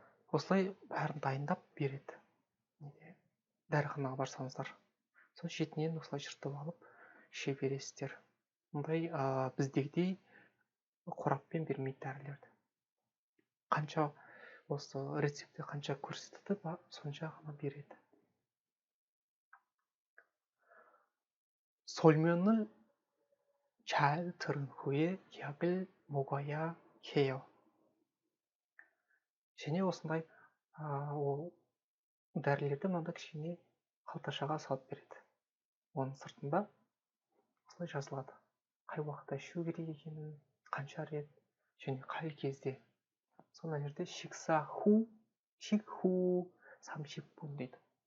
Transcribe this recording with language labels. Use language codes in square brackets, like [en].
[kk] осылай бәрін дайындап береді. дәріханаға барсаңыздар, сол шетінен осылай жыртып алып іше бересіздер. мұндай біздегідей қораппен бермейді дәрілерді. қанша осы рецепті қанша көрсетті, сонша ғана береді. [ko] 설명을 잘 들은 후에 약을 먹어야 해요. [kk] және осындай ол дәрілерді мынандай кішкене қалташаға салып береді. оның сыртында осылай жазылады. Қай уақытта ішу керек екенін, қанша рет және қай кезде. Сонда жерде шиксаху, шикху, самшиппун дейді.